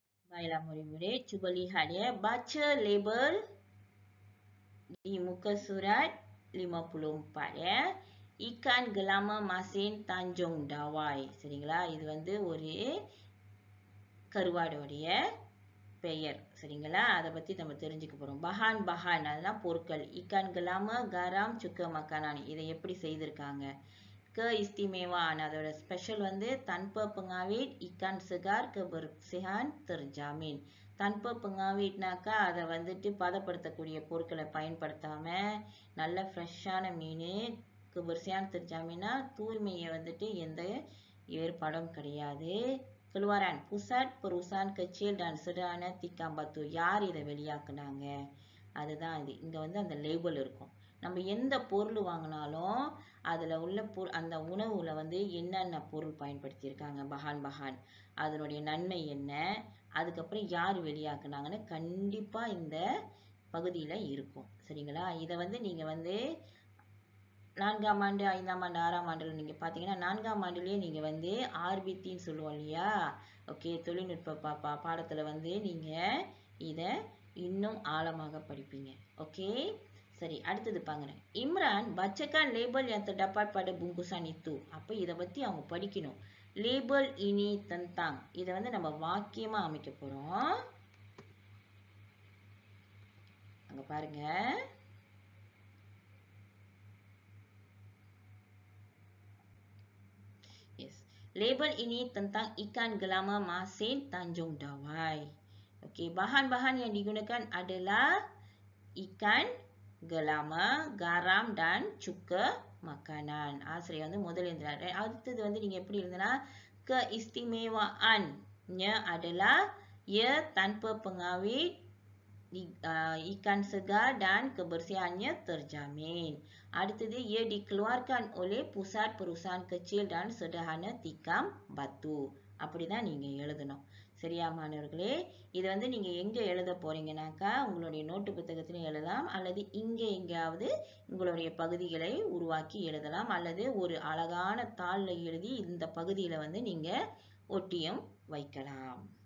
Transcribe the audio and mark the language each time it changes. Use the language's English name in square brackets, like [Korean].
[Malay] Baiklah murid-murid, cuba lihat ya, baca label di muka surat 54 ya. Ikan gelama masin Tanjung Dawai. [Tamil] சரிங்களா? இது வந்து ஒரு கருவாடோடைய பெயர். சரிங்களா? அதை பத்தி நம்ம தெரிஞ்சுக்க போறோம். bahan-bahan அதெல்லாம் பொருட்கள். [Malay] ikan gelama, garam, cuka makanan. [Tamil] இதை எப்படி செய்திருக்காங்க? [Malay] Keistimewaan, [Tamil] அதோட ஸ்பெஷல் வந்து [Malay] tanpa pengawet, ikan segar, kebersihan terjamin. tanpa pengawet [Tamil] னாக்கா அதை வந்துட்டு பதப்படுத்தக்கூடிய பொருட்களை பயன்படுத்தாம நல்ல ஃப்ரெஷ்ஷான மீன். [Malay] kebersihan terjamin [Tamil] னா தூய்மையை வந்துட்டு எந்த ஏற்பாடும் கிடையாது. [Malay] keluaran, pusat perusahaan kecil dan sederhana Tikam Batu. [Tamil] யார் இதை வெளியாக்குனாங்க? அதுதான் இது. இங்க வந்து அந்த லேபிள் இருக்கும். நம்ம எந்த பொருள் வாங்கினாலும் அதுல உள்ள அந்த உணவுல வந்து என்னென்ன பொருள் பயன்படுத்தியிருக்காங்க, பஹான், அதனுடைய நன்மை என்ன, அதுக்கப்புறம் யார் வெளியாக்குனாங்கன்னு கண்டிப்பா இந்த பகுதியில் இருக்கும். சரிங்களா? இதை வந்து நீங்கள் வந்து 4ஆம் ஆண்டு 5ஆம் ஆண்டு 6ஆம் ஆண்டில் நீங்கள் பார்த்தீங்கன்னா 4ஆம் ஆண்டுலேயே நீங்கள் வந்து ஆர்பித்தின்னு சொல்லுவோம் இல்லையா? ஓகே, தொழில்நுட்ப பாடத்தில் வந்து நீங்கள் இதை இன்னும் ஆழமாக படிப்பீங்க. ஓகே, சரி, அடுத்தது பாருங்க. [Malay] இம்ரான் bacakan label yang terdapat pada bungkusan itu. [Tamil] அப்போ இதை பற்றி அவங்க படிக்கணும். லேபிள் இனி tentang. இதை வந்து நம்ம வாக்கியமாக அமைக்க போகிறோம். அங்கே பாருங்க. [English] Yes. [Malay] Label ini tentang ikan gelama masin Tanjung Dawai. Okey, bahan-bahan yang digunakan adalah ikan gelama, garam dan cuka makanan. [Tamil] Seri வந்து முதல் எழுதுறாரு. அடுத்தது வந்து நீங்க எப்படி எழுதுனா [Malay] keistimewaannya adalah ia tanpa pengawet, ikan segar dan kebersihannya terjamin. [Tamil] அடுத்தது [Malay] ia dikeluarkan oleh pusat perusahaan kecil dan sederhana tikam batu. [Tamil] அப்படிதான் நீங்க எழுதணும். சரியா மாணவர்களே? இது வந்து நீங்க எங்க எழுத போறீங்கனாக்கா உங்களுடைய நோட்டு புத்தகத்திலும் எழுதலாம், அல்லது இங்கே எங்கேயாவது உங்களுடைய பகுதிகளை உருவாக்கி எழுதலாம், அல்லது ஒரு அழகான தாள்ல எழுதி இந்த பகுதியில வந்து நீங்க ஒட்டியும் வைக்கலாம்.